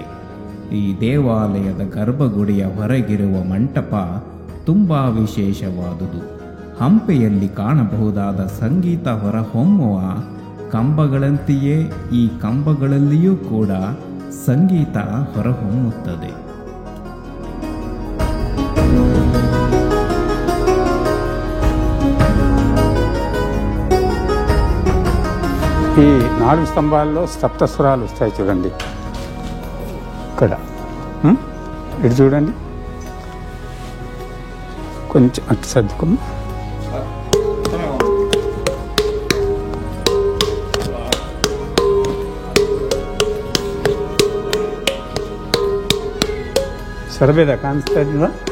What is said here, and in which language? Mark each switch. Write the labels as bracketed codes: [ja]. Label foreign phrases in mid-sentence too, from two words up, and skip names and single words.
[kn] ಈ ದೇವಾಲಯದ ಗರ್ಭಗುಡಿಯ ಹೊರಗಿರುವ ಮಂಟಪ ತುಂಬ ವಿಶೇಷವಾದುದು. ಹಂಪೆಯಲ್ಲಿ ಕಾಣಬಹುದಾದ ಸಂಗೀತ ಹೊರಹೊಮ್ಮುವ ಕಂಬಗಳಂತೆಯೇ ಈ ಕಂಬಗಳಲ್ಲಿಯೂ ಕೂಡ ಸಂಗೀತ ಹೊರಹೊಮ್ಮುತ್ತದೆ. [te] ఈ 4 స్తంభాల్లో సప్తస్వరాలు వస్తాయి చూడండి. ఇక్కడ ఇటు చూడండి, కొంచెం అటు సర్దుకుని సరిపోయేదా కానిస్తుందా?